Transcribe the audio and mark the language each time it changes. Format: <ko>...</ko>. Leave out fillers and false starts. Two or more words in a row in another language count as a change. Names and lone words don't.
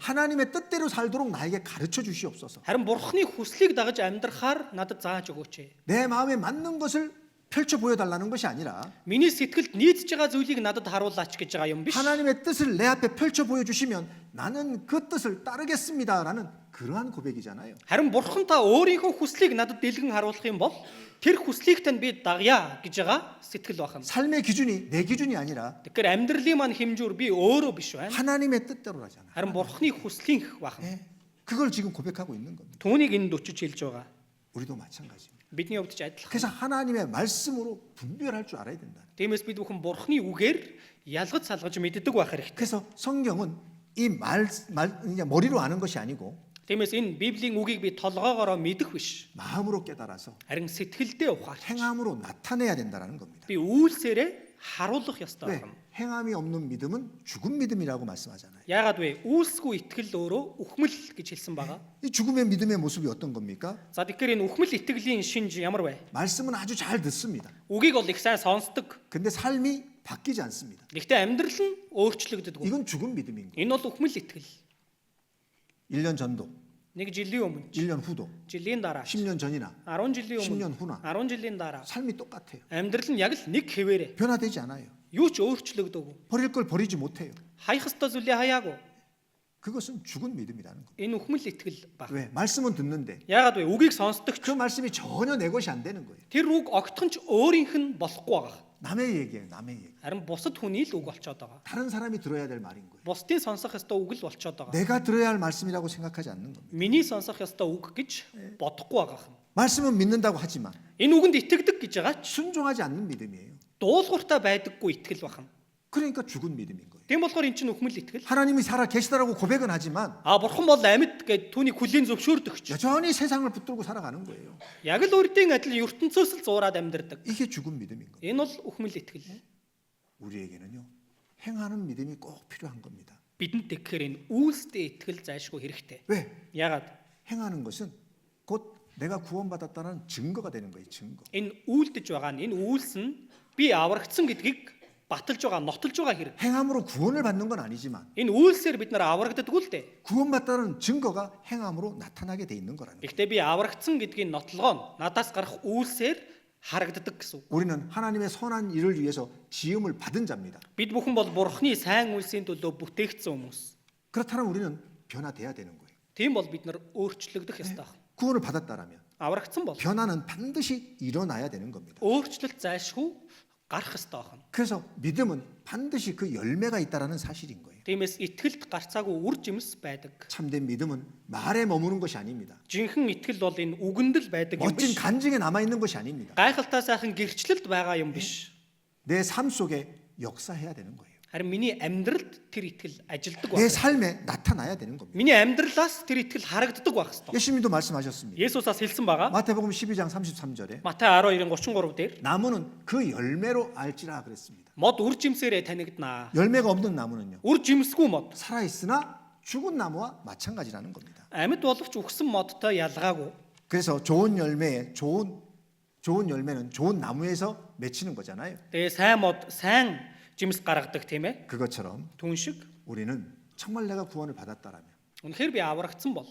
<ko>하나님의 뜻대로 살도록 나에게 가르쳐 주시옵소서.</ko> <mn>Харин бурханы хүслийг дагаж амьдрахаар надад зааж өгөөч.</mn> <ko>내 마음에 맞는 것을 펼쳐 보여달라는 것이 아니라</ko> <mn>Миний сэтгэлд нийцж байгаа зүйлийг надад харуулаач гэж байгаа юм биш.</mn> <ko>하나님의 뜻을 내 앞에 펼쳐 보여주시면 나는 그 뜻을 따르겠습니다라는 그러한 고백이잖아요.</ko> <mn>Харин бурхан та өөрийнхөө хүслийг надад дэлгэн харуулах юм бол тэр хүслийг тань би дагъя гэж байгаа сэтгэл байна.</mn> <ko>삶의 기준이 내 기준이 아니라</ko> <mn>Тэгэхээр амьдралын маань хэмжүүр би өөрөө биш байна.</mn> <ko>하나님의 뜻대로라잖아요.</ko> <mn>Харин бурханы хүслийнх байна.</mn> <ko>예, 그걸 지금 고백하고 있는 겁니다.</ko> <mn>Түүнийг энд өчөж хэлж байгаа.</mn> <ko>우리도 마찬가지입니다.</ko> <mn>Бидний хувьд ч адилхан.</mn> <ko>그래서 하나님의 말씀으로 분별할 줄 알아야 된다.</ko> <mn>Тиймээс бид бүхэн бурханы үгээр ялгаж салгаж мэддэг байх хэрэгтэй.</mn> <ko>그래서 성경은 이 그냥 머리로 아는 것이 아니고</ko> <mn>Тиймээс энэ Библийн үгийг би толгоогоороо мэдэх биш.</mn> <ko>마음으로 깨달아서</ko> <mn>Харин сэтгэлдээ ухаарч</mn> <ko>행함으로 나타내야 된다는 겁니다.</ko> <mn>би үйлсээрээ харуулах ёстой</mn> <ko>왜?</ko> <mn>байна.</mn> <ko>행함이 없는 믿음은 죽은 믿음이라고 말씀하잖아요.</ko> <mn>Яагаад вэ? Үйлсгүй итгэл өөрөө үхмэл гэж хэлсэн байгаа.</mn> <ko>이 죽음의 믿음의 모습이 어떤 겁니까?</ko> <mn>За тэгэхээр энэ үхмэл итгэлийн шинж ямар вэ?</mn> <ko>말씀은 아주 잘 듣습니다.</ko> <mn>Үгийг бол их сайн сонсдог.</mn> <ko>근데 삶이 바뀌지 않습니다.</ko> <mn>Гэхдээ амьдрал нь өөрчлөгддөг.</mn> <ko>이건 죽은 믿음인 거예요.</ko> <mn>Энэ бол үхмэл итгэл.</mn> <ko>1년 전도,</ko> <mn>Нэг жилийн өмнө,</mn> <ko>1년 후도,</ko> <mn>жилийн дараа,</mn> <ko>10년 전이나</ko> <mn>10 жилийн</mn> <ko>10년</ko> <mn>өмнө,</mn> <ko>후나</ko> <mn>10 жилийн дараа</mn> <ko>삶이 똑같아요.</ko> <mn>амьдрал нь яг л нэг хэвээрээ.</mn> <ko>변화되지 않아요.</ko> <mn>Юу ч өөрчлөгдөөгүй.</mn> <ko>버릴 걸 버리지 못해요.</ko> <mn>Хаях ёстой зүйлээ хаяагүй.</mn> <ko>그것은 죽은 믿음이라는 거예요.</ko> <mn>Энэ үхмэл итгэл баг.</mn> <ko>왜? 말씀은 듣는데</ko> <mn>Яагаад вэ? Үгийг сонсдог ч</mn> <ko>그 말씀이 전혀 내 것이 안 되는 거예요.</ko> <mn>тэр үг огтхон ч өөрийнх нь болохгүй байгаа.</mn> <ko>남의 얘기예요. 남의 얘기.</ko> <mn>Харин бусад хүний л үг болчиход байгаа.</mn> <ko>다른 사람이 들어야 될 말인 거예요.</ko> <mn>Бусдын сонсох ёстой үг л болчиход байгаа.</mn> <ko>내가 들어야 할 말씀이라고 생각하지 않는 겁니다.</ko> <mn>Миний сонсох ёстой үг гэж бодохгүй байгаа юм.</mn> <ko>말씀은 믿는다고 하지만</ko> <mn>Энэ үгэнд итгэдэг гэж байгаа ч</mn> <ko>순종하지 않는 믿음이에요.</ko> <mn>дуулууртай байдаггүй итгэл байна.</mn> <ko>그러니까 죽은 믿음인 거예요.</ko> <mn>Тийм болохоор эн чинь үхмэл итгэл.</mn> <ko>하나님이 살아 계시다라고 고백은 하지만</ko> <mn>Бурхан бол амьд гэж түүний хүлээн зөвшөөрдөг ч.</mn> <ko>여전히 세상을 붙들고 살아가는 거예요.</ko> <mn>Яг л өөртөө адил ертөнцөөс л зуураад амьдардаг.</mn> <ko>이게 죽은 믿음인 거예요.</ko> <mn>Энэ бол үхмэл итгэл.</mn> <ko>우리에게는요. 행하는 믿음이 꼭 필요한 겁니다.</ko> <mn>Бидэнд тэгэхээр энэ үйлстэй итгэл зайлшгүй хэрэгтэй.</mn> <ko>왜?</ko> <mn>Яагаад?</mn> <ko>행하는 것은 곧 내가 구원받았다는 증거가 되는 거예요. 증거.</ko> <mn>Энэ үйлдэж байгаа нь энэ үйлс нь би аврагдсан гэдгийг баталж байгаа, нотолж байгаа хэрэг.</mn> <ko>행함으로 구원을 받는 건 아니지만</ko> <mn>Энэ үйлсээр бид нар аврагддаггүй л дээ.</mn> <ko>구원받다는 증거가 행함으로 나타나게 돼 있는 거라는 거예요.</ko> <mn>Гэхдээ би аврагдсан гэдгийн нотлогоо нь надаас гарах үйлсээр харагддаг гэсэн.</mn> <ko>우리는 하나님의 선한 일을 위해서 지음을 받은 자입니다.</ko> <mn>Бид бүхэн бол Бурхны сайн үйлсийн төлөө бүтээгдсэн хүмүүс.</mn> <ko>그렇다면 우리는 변화돼야 되는 거예요.</ko> <mn>Тийм бол бид нар өөрчлөгдөх ёстой байна.</mn> <ko>구원을 받았다라면</ko> <mn>Аврагдсан бол</mn> <ko>변화는 반드시 일어나야 되는 겁니다.</ko> <mn>өөрчлөлт зайлшгүй гарах ёстой байна.</mn> <ko>그래서 믿음은 반드시 그 열매가 있다라는 사실인 거예요.</ko> <mn>Тиймээс итгэлд гарцаагүй үр жимс байдаг.</mn> <ko>참된 믿음은 말에 머무는 것이 아닙니다.</ko> <mn>Жинхэнэ итгэл бол энэ үгэнд л байдаг юм</mn> <ko>멋진</ko> <mn>биш.</mn> <ko>간증에 남아 있는 것이 아닙니다.</ko> <mn>Гайхалтай сайхан гэрчлэлд байгаа юм биш.</mn> <ko>내 삶 속에 역사해야 되는 거예요.</ko> <mn>Харин миний амьдралд тэр итгэл ажилдаг</mn> <ko>내</ko> <mn>байх.</mn> <ko>삶에 나타나야 되는 겁니다.</ko> <mn>Миний амьдралаас тэр итгэл харагддаг байх ёстой.</mn> <ko>예수님도 말씀하셨습니다.</ko> <mn>Есүсээс хэлсэн байгаа.</mn> <ko>마태복음 12장 33절에</ko> <mn>Матай 12:33 дээр</mn> <ko>나무는 그 열매로 알지라 그랬습니다.</ko> <mn>мод үр жимсээрээ танигднаа.</mn> <ko>열매가 없는 나무는요.</ko> <mn>Үр жимсгүй мод</mn> <ko>살아 있으나 죽은 나무와 마찬가지라는 겁니다.</ko> <mn>амьд боловч үхсэн модтой ялгаагүй.</mn> <ko>그래서 좋은 열매는 좋은 나무에서 맺히는 거잖아요.</ko> <mn>Тэгээ сайн мод сайн жимс гаргадаг тийм ээ.</mn> <ko>그것처럼</ko> <mn>Түн шиг</mn> <ko>우리는 정말 내가 구원을 받았다라면,</ko> <mn>үнэхээр би аврагдсан бол,</mn>